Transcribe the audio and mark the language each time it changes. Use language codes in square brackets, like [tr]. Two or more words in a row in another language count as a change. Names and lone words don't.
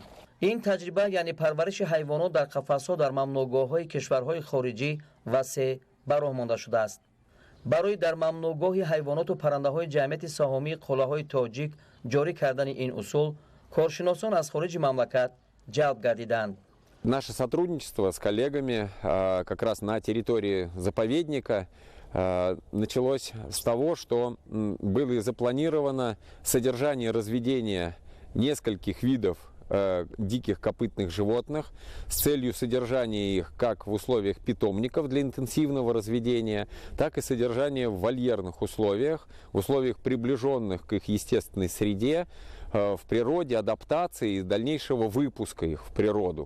[fa] این تجربه یعنی پرورش حیوانات در قفس‌ها در ممنوعگاه‌های کشورهای خارجی وسیع به راه مانده شده است. برای در ممنوعگاه حیوانات و پرنده‌های جمعیت سهامی قله‌های تاجیک جاری کردن این اصول کارشناسان از خارج مملکت جلب گردیدند. [ru] Наше сотрудничество с коллегами как раз на территории заповедника началось с того, что было запланировано содержание разведения нескольких видов диких копытных животных с целью содержания их как в условиях питомников для интенсивного разведения, так и содержания в вольерных условиях, в условиях приближенных к их естественной среде, в природе, адаптации и дальнейшего выпуска их в природу.